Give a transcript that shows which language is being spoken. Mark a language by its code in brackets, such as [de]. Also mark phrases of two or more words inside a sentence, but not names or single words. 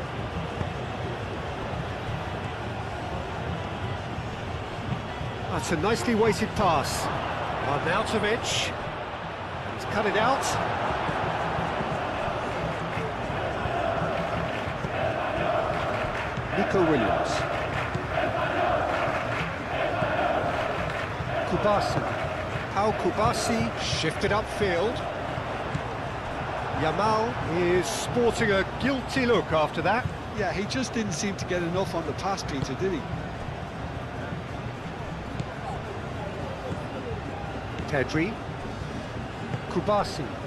[en] That's a nicely weighted pass. Arnautovic. He's cut it out. Nico Williams. Kubasi. Pau Kubasi shifted upfield. Yamal is sporting a guilty look after that. Yeah, he just didn't seem to get enough on the pass, Peter, did he? Pedri. Kubasi.